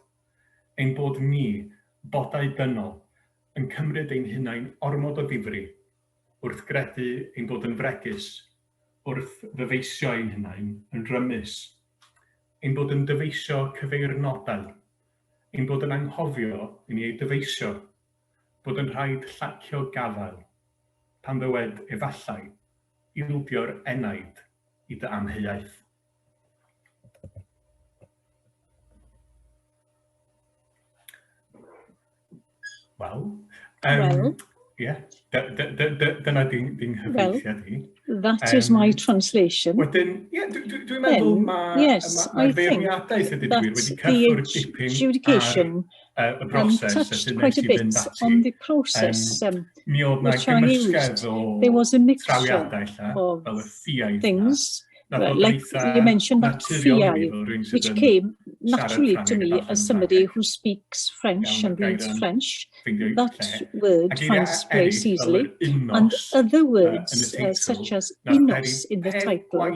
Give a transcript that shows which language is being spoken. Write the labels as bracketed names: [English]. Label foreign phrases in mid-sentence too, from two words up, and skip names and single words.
[Welsh] Ein bod ni, bodau dynol, yn cymryd ein hunain ormod o ddifri, wrth gredu ein bod yn fregus, wrth ddyfeisio ein hunain yn rymus, ein bod yn dyfeisio cyfeirnodau, ein bod yn anghofio i ni ei dyfeisio, bod yn rhaid llacio gafael, pan ddywed efallai, ildio'r enaid i dy amheuaeth. Wel, dyna di'n hyfeithiad i. [English] That is my translation. [Welsh] Wedyn, dwi'n meddwl mae'r feirniadaeth ydy wedi cyffwrdd dipyn ar y broses [English] quite a bit on the process [Welsh] mi oedd na [English] which I used. There was a mixture of things. Like you mentioned that fiai, which came naturally to me as somebody who speaks French and reads French. That word finds place easily, and other words such as inos in the title.